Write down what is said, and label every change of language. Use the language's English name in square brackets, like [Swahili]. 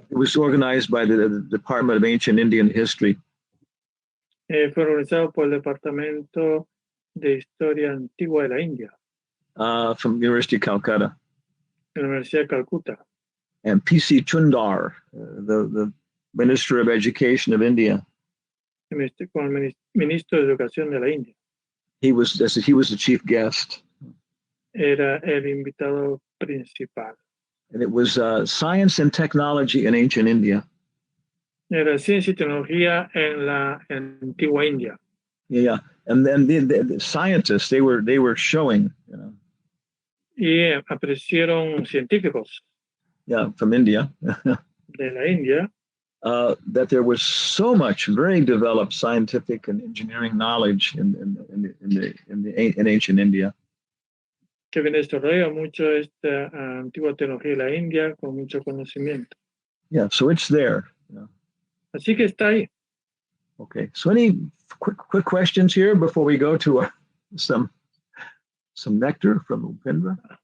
[English] It was organized by the Department of Ancient Indian History. [Spanish] Fue organizado por el Departamento de Historia Antigua de la India. [English] From University of Calcutta. [Spanish] La Universidad de Calcuta. [English] And P.C. Chundar, the Minister of Education of India. [Spanish] Con el Ministro de Educación de la India. [English] He was the chief guest. [Spanish] Era el invitado principal. [English] And it was science and technology in ancient India. [Spanish] Era ciencia y tecnología en la antigua India. [English] Yeah, and then the scientists they were showing, you know. [Spanish] Y aparecieron científicos. [English] Yeah, from India. [Spanish] De la India. [English] That there was so much very developed scientific and engineering knowledge in ancient India. [Spanish] Que viene desarrollado mucho esta antigua tecnología de la India con mucho conocimiento. [English] Yeah, so it's there. Yeah. [Spanish] Así que está ahí. [English] Okay, so any quick questions here before we go to some nectar from Upendra?